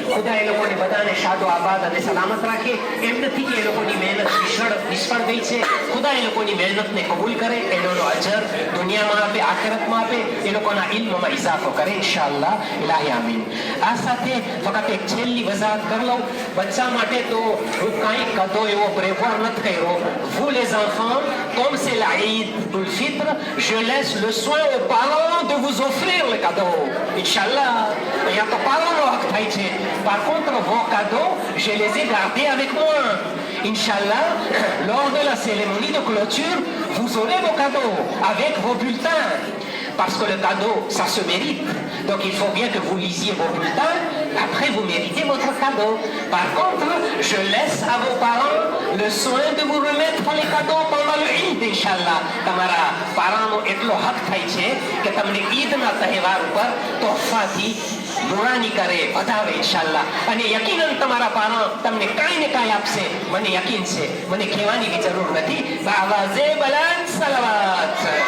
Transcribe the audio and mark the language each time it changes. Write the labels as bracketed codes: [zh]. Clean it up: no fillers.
[gu] ખુદા એ લોકોને બધાને શાદો આબાદ અને સલામત રાખે. એમ નથી કે એ લોકોની મહેનત નિષ્ફળ ગઈ છે. ખુદા એ લોકોની મહેનતને કબૂલ કરે, એનો અજર દુનિયામાં આપે, આખિરતમાં આપે, એ લોકોના ઇલ્મમાં ઇઝાફો કરે ઇન્શાઅલ્લાહ. ઇલાહી આમીન. આ સાથે ફક્ત એક છેલ્લી વજાહત કરી લઉં. બચ્ચા માટે તો હું કાંઈ કદો એવો પ્રેફર નથી કર્યો. [fr] vous les enfants, comme c'est la Eid ul-Fitr, je laisse le soin aux parents de vous offrir le cadeau. Inch'Allah, il y a pas parents haq [gu] થાય છે. [fr] Par contre, vos cadeaux, je les ai gardés avec moi. Inch'Allah, lors de la cérémonie de clôture, vous aurez vos cadeaux avec vos bulletins. Parce que le cadeau, ça se mérite. Donc il faut bien que vous lisiez vos bulletins. Après, vous méritez votre cadeau. Par contre, je laisse à vos parents le soin de vous remettre les cadeaux pendant le Eid, Inch'Allah. [gu] તમારા પારાનો એટલો હક થાય છે કે તમને ઈદના તહેવાર ઉપર તોહફાથી નુરાની કરે, વધાવે ઇન્શાઅલ્લાહ. અને યકીનન તમારા પારા તમને કાંઈ ને કાંઈ આપશે, મને યકીન છે. મને કહેવાની બી જરૂર નથી. બાવાઝે બલંદ સલાવત.